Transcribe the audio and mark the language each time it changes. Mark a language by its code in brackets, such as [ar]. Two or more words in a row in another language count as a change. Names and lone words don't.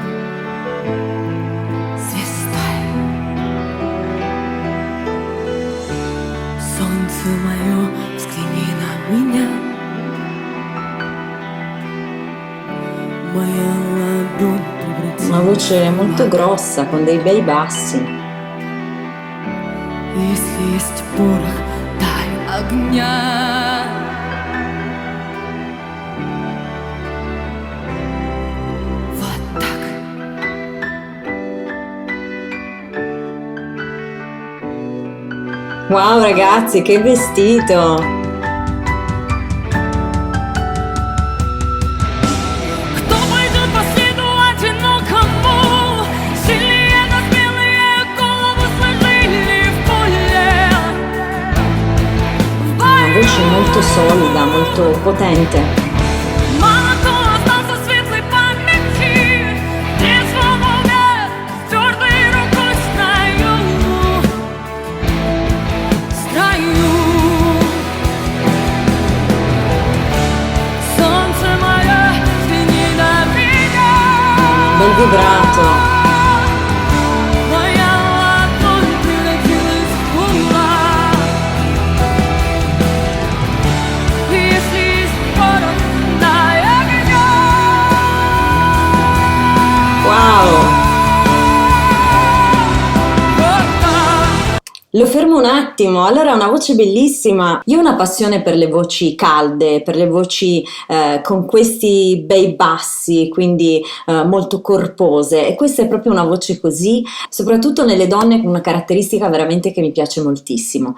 [ru] Солнце мое, взгляни на меня. Моя ладонь превратилась [it] Una voce molto grossa, con dei bei bassi. [ru] Если есть порох, дай огня. Вот так. [it] Wow ragazzi, che vestito! [ru] Кто пойдет по следу одинокому? Сильнее на смелые голову сложили в поле. В [it] Una [ru] бою. [it] voce molto solida, molto potente. [ru] Мало кто остался в светлой памяти. Трезвого с твердой рукой в строю. Солнце мое, взгляни на меня. [it] Bel vibrato. [ru] Моя ладонь превратилась в кулак. Если есть порох, дай огня. Wow! Вот так. [it] Lo fermo un attimo, allora è una voce bellissima. Io ho una passione per le voci calde, per le voci con questi bei bassi, quindi molto corpose, e questa è proprio una voce così, soprattutto nelle donne, con una caratteristica veramente che mi piace moltissimo.